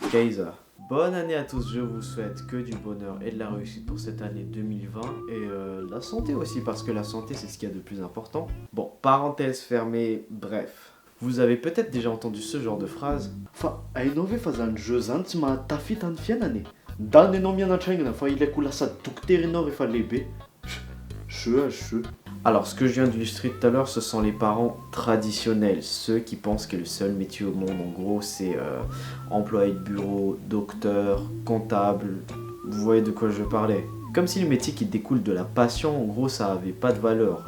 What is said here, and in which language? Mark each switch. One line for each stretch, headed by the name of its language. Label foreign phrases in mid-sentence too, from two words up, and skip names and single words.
French: Kaiser. Bonne année à tous, je vous souhaite que du bonheur et de la réussite pour cette année 2020 et la santé aussi parce que la santé c'est ce qu'il y a de plus important. Bon, parenthèse fermée, bref. Vous avez peut-être déjà entendu ce genre de phrase.
Malagasy: Fa hainao ve fa zany jeu zany tsy mahatafita ny fiainana e. Ndany ianao mianatra aingana fa ilaiko lasa dokotera ianao rehefa lehibe.
French: Je. Alors, ce que je viens d'illustrer tout à l'heure, ce sont les parents traditionnels, ceux qui pensent que le seul métier au monde, en gros, c'est employé de bureau, docteur, comptable. Vous voyez de quoi je parlais. Comme si le métier qui découle de la passion, en gros, ça avait pas de valeur.